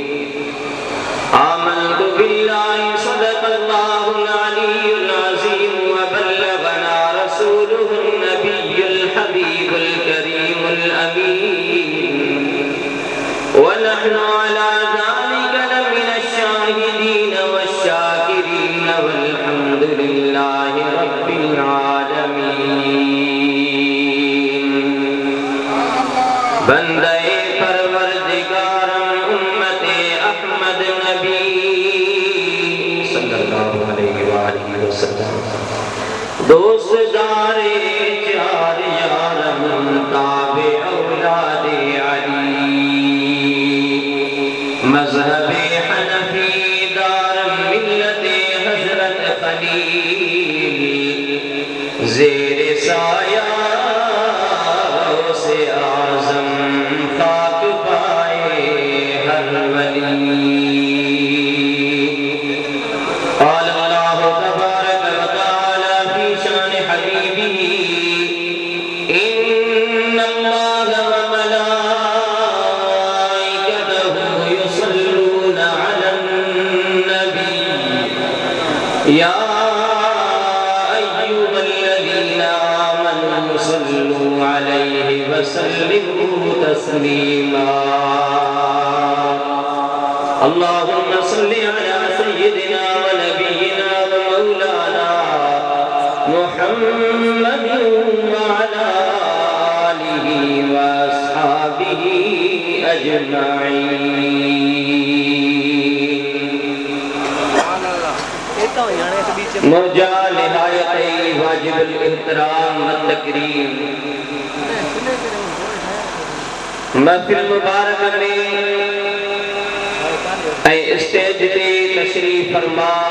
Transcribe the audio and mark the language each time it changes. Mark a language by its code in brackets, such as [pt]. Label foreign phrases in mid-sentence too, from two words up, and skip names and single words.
[ar] آمنت بالله صدق الله العلي العظيم وبلغنا رسوله النبي الحبيب الكريم الأمين ونحن على ذلك لمن الشاهدين والشاكرين والحمد لله رب العالمين। [fa] بندهٔ پروردگارم امت احمد نبی [ar] صلى الله عليه وسلم [fa] دوستدار چار یارم تابع اولاد علی مذهب حنفی دارم ملت حضرت خلیل زیر سایه سے اعظم خاک پای هر ولی. [ar] قال الله تبارك وتعالى في شأن حبيبه إن الله وملائكته يصلون على النبي يا أيها الذين آمنوا صلوا عليه وسلموا تسليما. اللهم صل على سيدنا ونبينا ومولانا محمد وعلى آله وأصحابه أجمعين. [ur] مرجا نہایت واجب الاحترام و تکریم محفل مبارک میں سٹیج پہ تشریف فرما